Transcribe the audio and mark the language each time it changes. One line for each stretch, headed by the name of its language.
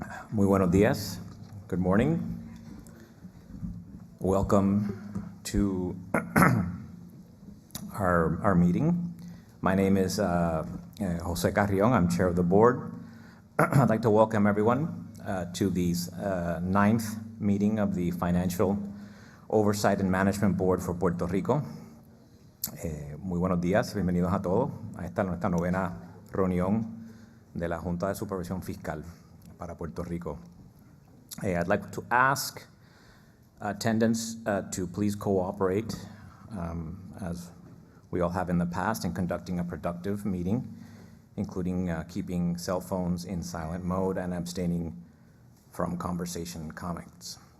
Spanish: Muy buenos días.
English: Good morning. Welcome to our meeting. My name is Jose Carrion. I'm chair of the board. I'd like to welcome everyone to the ninth meeting of the Financial Oversight and Management Board for Puerto Rico.
Spanish: Muy buenos días, bienvenidos a todos a nuestra novena reunión de la Junta de Supervisión Fiscal para Puerto Rico.
English: I'd like to ask attendants to please cooperate, as we all have in the past, in conducting a productive meeting, including keeping cell phones in silent mode and abstaining from conversation and comments.